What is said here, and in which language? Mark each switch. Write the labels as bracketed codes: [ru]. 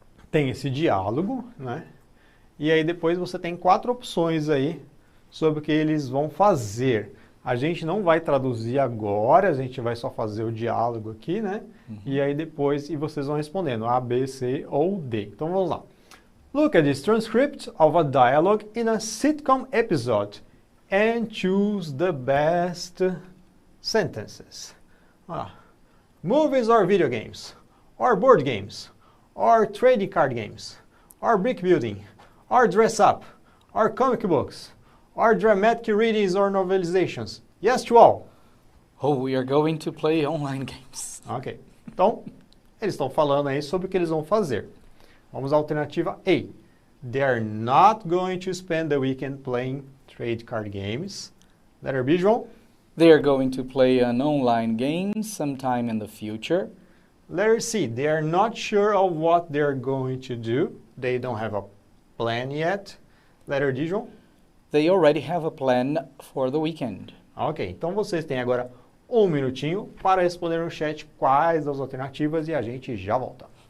[pt] Tem esse diálogo, né? E aí depois você tem 4 opções aí sobre o que eles vão fazer. A gente não vai traduzir agora, a gente vai só fazer o diálogo aqui, né? E aí depois, e vocês vão respondendo A, B, C ou D. Então vamos lá. [en] Look at this transcript of a dialogue in a sitcom episode and choose the best sentences. Movies or video games, or board games, or trading card games, or brick building, or dress up, or comic books, or dramatic readings or novelizations. Yes to all. Oh, we are going to play online games. Ok. [pt] Então, eles estão falando aí sobre o que eles vão fazer. Vamos à alternativa A. [en] They are not going to spend the weekend playing trade card games. Letter B, João. They are going to play an online game sometime in the future. Letter C. They are not sure of what they are going to do. They don't have a plan yet. Letter D, João. They already have a plan for the weekend. [pt] Ok, então vocês têm agora um minutinho para responder no chat quais as alternativas e a gente já volta.